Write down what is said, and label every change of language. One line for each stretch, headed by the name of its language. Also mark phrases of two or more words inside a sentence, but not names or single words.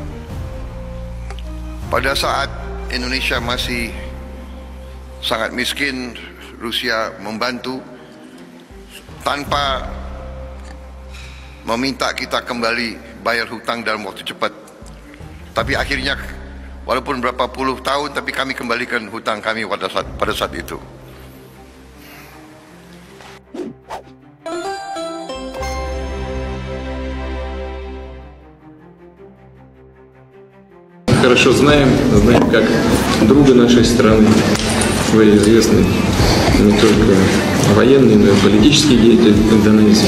Indonesian: Pada saat Indonesia masih sangat miskin, Rusia membantu tanpa meminta kita kembali bayar hutang dalam waktu cepat. Tapi akhirnya, walaupun berapa puluh tahun, tapi kami kembalikan hutang kami pada saat itu.
Russian: Хорошо знаем, как друга нашей страны. Вы известны не только военный, но и политический деятель Индонезии.